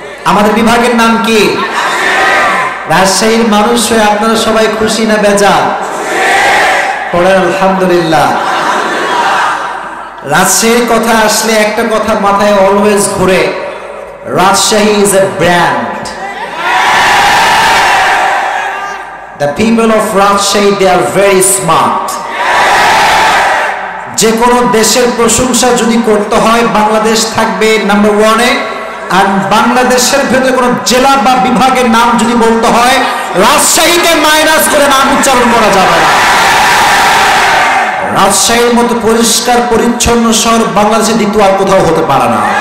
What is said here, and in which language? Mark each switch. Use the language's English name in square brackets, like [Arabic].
[Bangla] আমাদের বিভাগের নাম কি? রাজশাহীর মানুষ হয়ে আপনারা সবাই খুশি না বেজার? পড়েন আলহামদুলিল্লাহ। রাজশাহীর কথা আসলে একটা কথা মাথায় অলওয়েজ ঘুরে, [English] Rajshahi is a brand. The people of Rajshahi, they are very smart. [Bangla] যে কোনো দেশের প্রশংসা যদি করতে হয়, বাংলাদেশ থাকবে নাম্বার ওয়ানে। আর বাংলাদেশের ভেতরে কোনো জেলা বা বিভাগের নাম যদি বলতে হয়, রাজশাহীকে মাইনাস করে নাম উচ্চারণ করা যাবে না। রাজশাহীর মতো পরিষ্কার পরিচ্ছন্ন শহর বাংলাদেশে দ্বিতীয় আর কোথাও হতে পারে না।